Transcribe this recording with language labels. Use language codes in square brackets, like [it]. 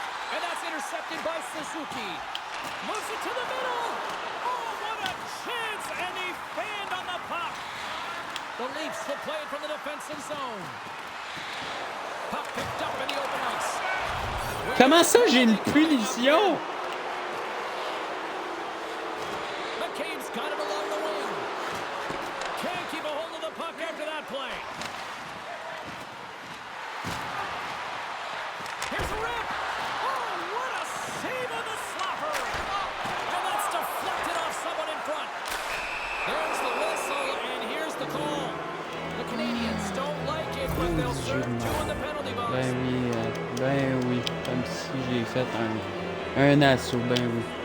[en] And that's intercepted by Suzuki. Moves it to the middle. Oh, what a chance! And he fanned on the puck. The Leafs will play it from the defensive zone. Puck picked up in the open ice. [fr] Comment ça, j'ai une punition? [en] McCabe's got him along the wing. Can't keep a hold of the puck after that play. Here's a rip. Oh, what a save on the slapper. And that's deflected off someone in front. There's the whistle, and here's the call. The Canadiens don't like it, but they'll serve 2 in the penalty box. [fr] Ben oui, comme si j'ai fait un assaut, ben oui.